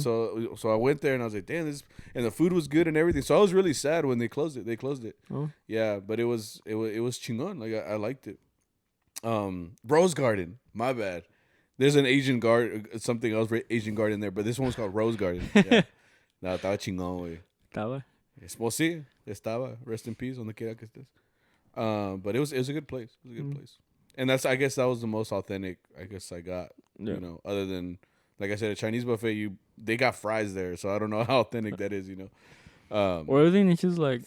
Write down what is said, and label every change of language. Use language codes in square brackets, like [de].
[en] So I went there and I was like, damn, this, and the food was good and everything. So I was really sad when they closed it. They closed it. Oh. Yeah, but it was chingon. Like I liked it. Rose Garden. My bad. There's an Asian garden, something else, Asian garden there, but this one's called Rose Garden. Yeah. [es] No, estaba chingón, güey. ¿Estaba? [en] Well, [es] sí, estaba. [en] Rest in peace, [es] donde quiera que estés. [en] But it was a good place. It was a good place. And I guess that was the most authentic, I guess I got, other than, like I said, a Chinese buffet, they got fries there, so I don't know how authentic that is, Or everything is just like...